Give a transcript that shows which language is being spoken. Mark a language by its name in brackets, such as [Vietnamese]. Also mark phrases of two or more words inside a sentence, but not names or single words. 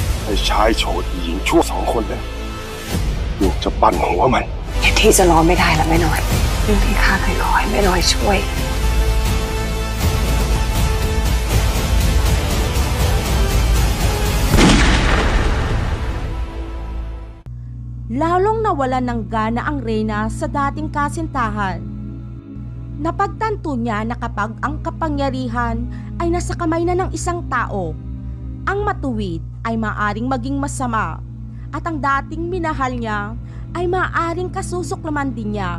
[Thai] ให้ชายโฉดหญิงชั่ว2 คนแล้วลูกจะปั่นหัวมัน ที่จะรอไม่ได้ละแม่น้อยเรื่องที่ข้าเคยขอให้แม่น้อยช่วย [Filipino] Lalong nawalan ng gana ang Reyna sa dating kasintahan. Napagtanto niya na kapag ang kapangyarihan ay nasa kamay na ng isang tao, ang matuwid ay maaaring maging masama at ang dating minahal niya ay maaaring kasusuklaman din niya.